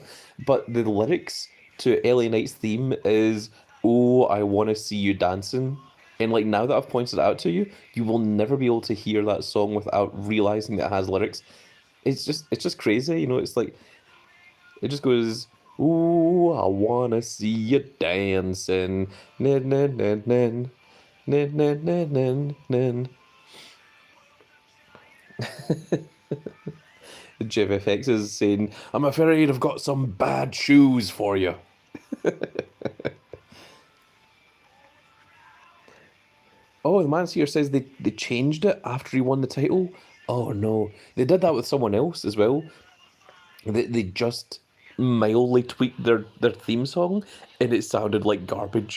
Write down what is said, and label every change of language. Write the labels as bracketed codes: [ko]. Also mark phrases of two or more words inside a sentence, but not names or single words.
[en] But the lyrics to LA Knight's theme is, "Oh, I want to see you dancing." And like now that I've pointed it out to you, you will never be able to hear that song without realizing that it has lyrics. It's just crazy, you know. It's like it just goes, "Ooh, I wanna see you dancing." Nin, nin, nin, nin. Nin, nin, nin, nin, nin. JFX is saying, I'm afraid I've got some bad shoes for you. Oh, the man here says they changed it after he won the title. Oh no, they did that with someone else as well. They just mildly tweaked their theme song, and it sounded like garbage.